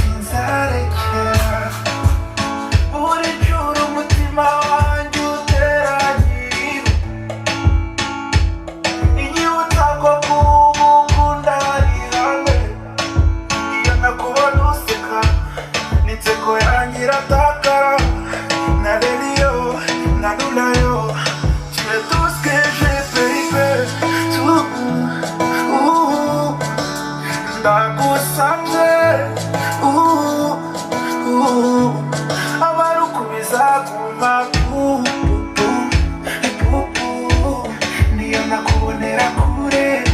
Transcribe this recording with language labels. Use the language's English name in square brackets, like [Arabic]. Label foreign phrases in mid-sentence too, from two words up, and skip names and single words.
[Kinyarwanda] sinzarekera, buri joro umutima wanjye utera nyiriwe, inyibutsa ko kuba ukunda ari ihame, iyo nakubona useka, n'inseko yanjye iratakara, na Lelio, na Lulayo, [French] tu es tout ce que j'ai, baby, tu, [Kinyarwanda] uh, ndagusabye, uh, uh, abarukubiza guma, uh, uh, uh, uh, niyo nakubonera kure,